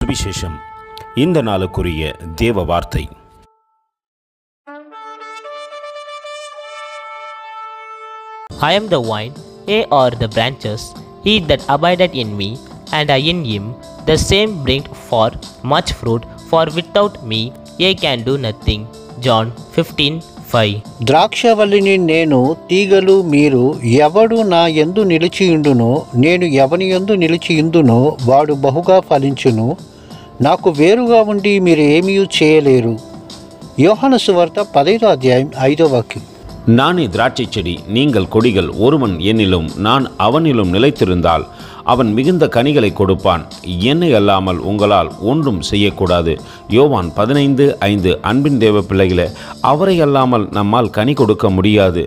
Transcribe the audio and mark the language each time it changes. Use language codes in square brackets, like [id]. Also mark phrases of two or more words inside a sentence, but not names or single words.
[ta] சுவிசேஷம். இந்த நாளுக்குரிய தேவ வார்த்தை. [en] I am the vine, ye are the branches. He that abideth in me, and I in him, the same bringeth forth much fruit, for without me ye can do nothing. John 15:5. [te] ద్రాక్షవల్లిని నేను, తీగలు మీరు. ఎవడు నా యందు నిలిచియుండునో, నేను ఎవని యందు నిలిచియుందునో వాడు బహుగా ఫలించును. నాకు వేరుగా ఉండి మీరు ఏమీ చేయలేరు. யோహాను సువార్త 15వ అధ్యాయం 5వ వాక్యం. [ta] நானே திராட்சை செடி, நீங்கள் கொடிகள். ஒருவன் என்னிலும் நான் அவனிலும் நிலைத்திருந்தால் அவன் மிகுந்த கனிகளை கொடுப்பான். என்னை அல்லாமல் உங்களால் ஒன்றும் செய்யக்கூடாது. யோவான் 15:5. அன்பின் தேவ பிள்ளைகளே, அவரை அல்லாமல் நம்மால் கனி கொடுக்க முடியாது.